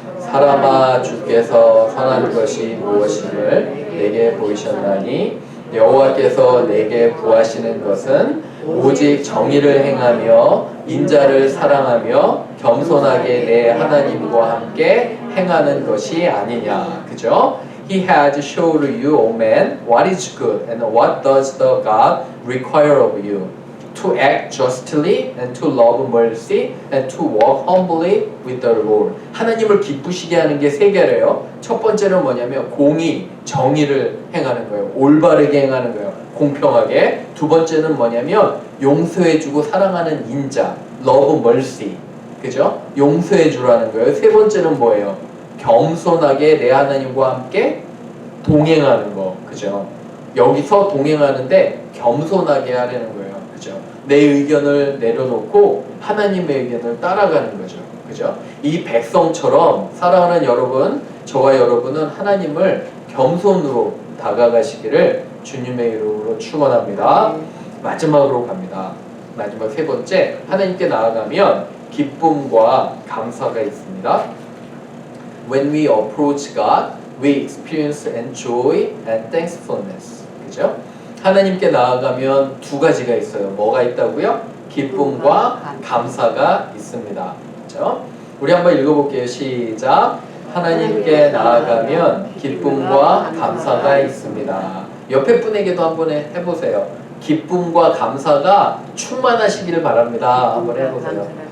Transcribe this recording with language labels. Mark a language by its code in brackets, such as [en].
[ko] 사람아, 주께서 선한 것이 무엇임을 내게 보이셨나니 여호와께서 내게 구하시는 것은 오직 정의를 행하며 인자를 사랑하며 겸손하게 내 하나님과 함께 행하는 것이 아니냐. 그죠? [en] He has showed you, O man, what is good and what does the God require of you. to act justly and to love mercy and to walk humbly with the Lord. [ko] 하나님을 기쁘시게 하는 게 세 개래요. 첫 번째는 뭐냐면 공의, 정의를 행하는 거예요. 올바르게 행하는 거예요. 공평하게. 두 번째는 뭐냐면 용서해주고 사랑하는 인자, [en] love mercy. [ko] 그죠? 용서해주라는 거예요. 세 번째는 뭐예요? 겸손하게 내 하나님과 함께 동행하는 거. 그죠? 여기서 동행하는데 겸손하게 하려는 거예요. 그죠? 내 의견을 내려놓고 하나님의 의견을 따라가는 거죠. 그죠? 이 백성처럼 사랑하는 여러분, 저와 여러분은 하나님을 겸손으로 다가가시기를 주님의 이름으로 축원합니다. 마지막으로 갑니다. 마지막 세 번째, 하나님께 나아가면 기쁨과 감사가 있습니다. [en] When we approach God, we experience and joy and thankfulness. [ko] 그죠? 하나님께 나아가면 두 가지가 있어요. 뭐가 있다고요? 기쁨과 감사가 있습니다. 그죠? 우리 한번 읽어볼게요. 시작. 하나님께 나아가면 기쁨과 감사가 있습니다. 옆에 분에게도 한번 해보세요. 기쁨과 감사가 충만하시기를 바랍니다. 한번 해보세요.